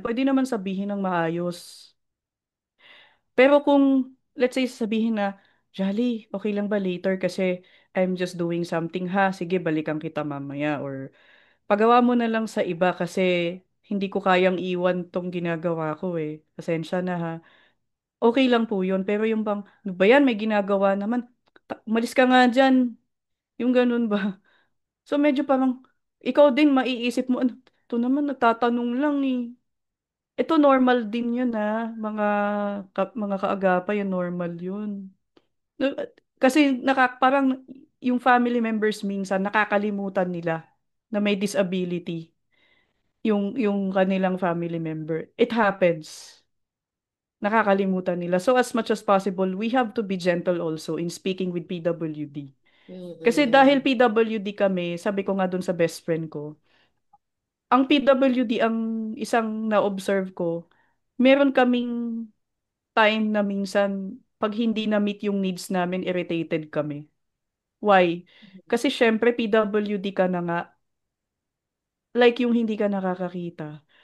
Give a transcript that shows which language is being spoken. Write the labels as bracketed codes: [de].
[tl] Pwede naman sabihin ng maayos. Pero kung, let's say, sabihin na, Jolly, okay lang ba later kasi [en] I'm just doing something [tl] ha? Sige, balikan kita mamaya. Or pagawa mo na lang sa iba kasi hindi ko kayang iwan tong ginagawa ko eh. Pasensya na ha. Okay lang po yun. Pero yung bang, ano ba yan? May ginagawa naman. Umalis ka nga dyan. Yung ganun ba? So medyo parang, ikaw din maiisip mo, ano, ito naman nagtatanong lang eh. Ito normal din yun mga mga kaagapay, yun normal yun. No, kasi parang yung family members minsan nakakalimutan nila na may disability yung kanilang family member. [en] It happens. [tl] Nakakalimutan nila. [en] So as much as possible, we have to be gentle also in speaking with PWD. [tl] Kasi dahil Mm-mm. PWD kami, sabi ko nga dun sa best friend ko, ang PWD, ang isang na-observe ko, meron kaming time na minsan, pag hindi na-meet yung needs namin, irritated kami. Why? Kasi syempre, PWD ka na nga, like yung hindi ka nakakakita.